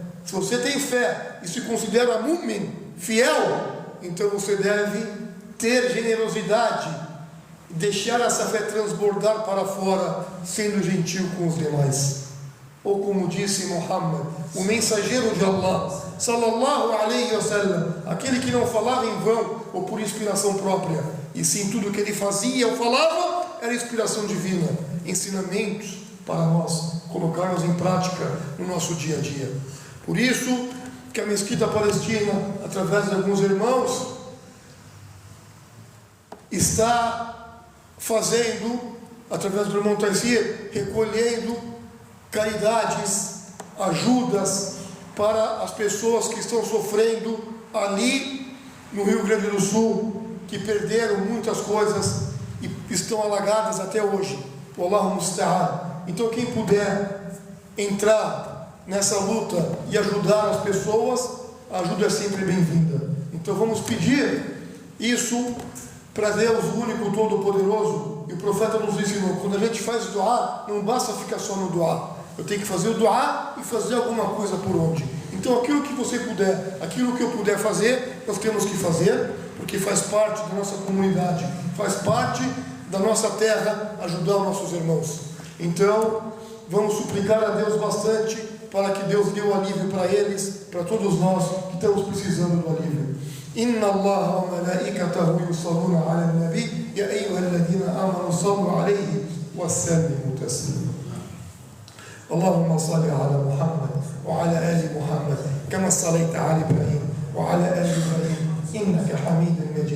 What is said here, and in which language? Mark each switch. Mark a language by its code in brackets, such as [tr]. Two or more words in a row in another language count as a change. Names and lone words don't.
[pt] Se você tem fé e se considera mu'min, fiel, então você deve ter generosidade, deixar essa fé transbordar para fora, sendo gentil com os demais. Ou como disse Muhammad, o mensageiro de Allah, [ar] صلى الله عليه وسلم, [pt] aquele que não falava em vão ou por inspiração própria, e sim tudo o que ele fazia ou falava era inspiração divina, ensinamentos para nós colocarmos em prática no nosso dia a dia. Por isso que a Mesquita Palestina, através de alguns irmãos, está fazendo, através do irmão Taisir, recolhendo caridades, ajudas para as pessoas que estão sofrendo ali no Rio Grande do Sul, que perderam muitas coisas e estão alagadas até hoje. [ar] والله المستعان. [pt] Então quem puder entrar nessa luta e ajudar as pessoas, a ajuda é sempre bem-vinda. Então vamos pedir isso para Deus, o único todo-poderoso. E o profeta nos ensinou: quando a gente faz duá, não basta ficar só no duá, eu tenho que fazer o duá e fazer alguma coisa por onde. Então aquilo que você puder, aquilo que eu puder fazer, nós temos que fazer, porque faz parte da nossa comunidade, faz parte da nossa terra, ajudar os nossos irmãos. Então vamos suplicar a Deus bastante para que Deus dê o alívio para eles, para todos nós que estamos precisando do alívio. [ar] إن الله وملائكته يصلون على النبي يا أيها الذين آمنوا صلوا عليه وسلموا تسليما. اللهم صل على محمد وعلى آل محمد كما صليت على إبراهيم وعلى آل إبراهيم إنك حميد مجيد.